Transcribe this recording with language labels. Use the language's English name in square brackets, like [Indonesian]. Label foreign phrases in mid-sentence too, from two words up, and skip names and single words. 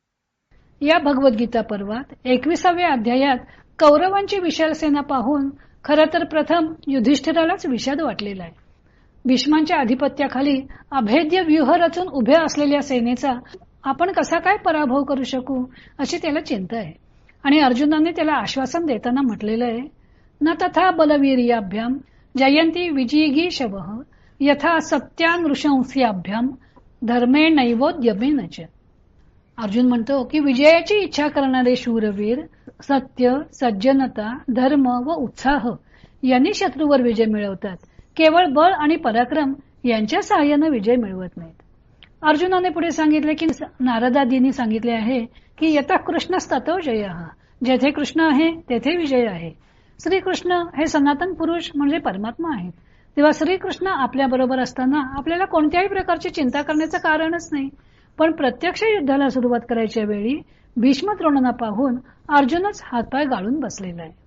[Marathi] या भगवद्गीता पर्वात 21व्या अध्यायात कौरवांची विशाल सेना पाहून खरं तर प्रथम युधिष्ठिरालाच विषाद वाटलेला आहे. भीष्मांच्या अधिपत्याखाली अभेद्य व्यूह रचून उभ्या असलेल्या सेनेचा आपण कसा काय पराभव करू शकू अशी त्याला चिंता आहे. आणि अर्जुनाने त्याला आश्वासन देताना म्हटलेलं आहे, [Sanskrit] न तथा बलवीर्याभ्याम जयंती विजिगीषवः यथा सत्यानृशंस्याभ्याम धर्मे नैवोद्यमेन च. [Marathi] अर्जुन म्हणतो की विजयाची इच्छा करणारे शूरवीर सत्य, सज्जनता, धर्म व उत्साह यांनी शत्रूवर विजय मिळवतात. केवळ बळ आणि पराक्रम यांच्या सहाय्याने विजय मिळवत नाहीत. अर्जुनाने पुढे सांगितले की नारदादींनी सांगितले आहे की [Sanskrit] यथा कृष्णस्ततो जयः, [Marathi] जेथे कृष्ण आहे तेथे विजय आहे. श्रीकृष्ण हे सनातन पुरुष म्हणजे परमात्मा आहेत. तेव्हा श्रीकृष्ण आपल्या बरोबर असताना आपल्याला कोणत्याही प्रकारची चिंता करण्याचं कारणच नाही. पण प्रत्यक्ष युद्धाला सुरुवात करायच्या वेळी भीष्म द्रोणांना पाहून अर्जुनच हातपाय गाळून बसलेला आहे.